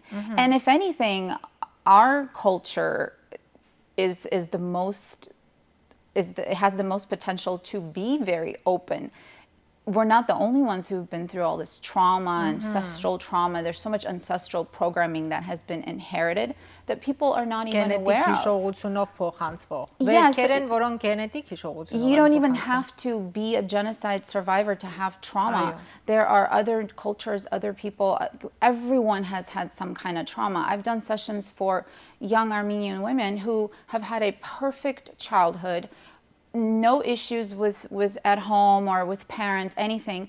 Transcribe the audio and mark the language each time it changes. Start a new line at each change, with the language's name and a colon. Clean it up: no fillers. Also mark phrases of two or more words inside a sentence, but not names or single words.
English: And if anything, our culture it has the most potential to be very open. we're not the only ones who've been through all this trauma, ancestral trauma. There's so much ancestral programming that has been inherited that people are not even aware
Armenian: Գենետիկ
English: of.
Armenian: հիշողությունով փոխանցվող։
English: Yes,
Armenian: Վերքեր են, որոնք գենետիկ հիշողությունով
English: You
Armenian: են
English: don't even
Armenian: փոխանցվում։
English: have to be a genocide survivor to have trauma.
Armenian: Այո.
English: There are other cultures, other people, everyone has had some kind of trauma. I've done sessions for young Armenian women who have had a perfect childhood, no issues with at home or with parents, anything.